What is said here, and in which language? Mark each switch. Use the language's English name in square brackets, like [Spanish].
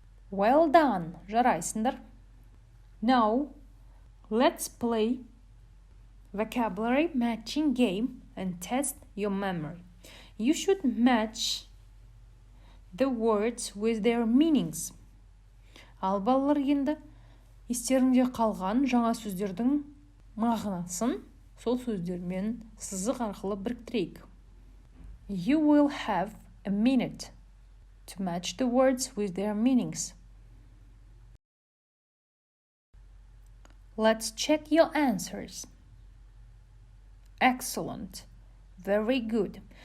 [English] Well done, [Kazakh] жарайсыңдар. [English] Now, let's play vocabulary matching game and test your memory. You should match the words with their meanings. [Kazakh] Ал балалар енді естеріңде қалған жаңа сөздердің мағынасын сол сөздермен сызық арқылы біріктірейік. [English] You will have a minute to match the words with their meanings. Let's check your answers. Excellent. Very good.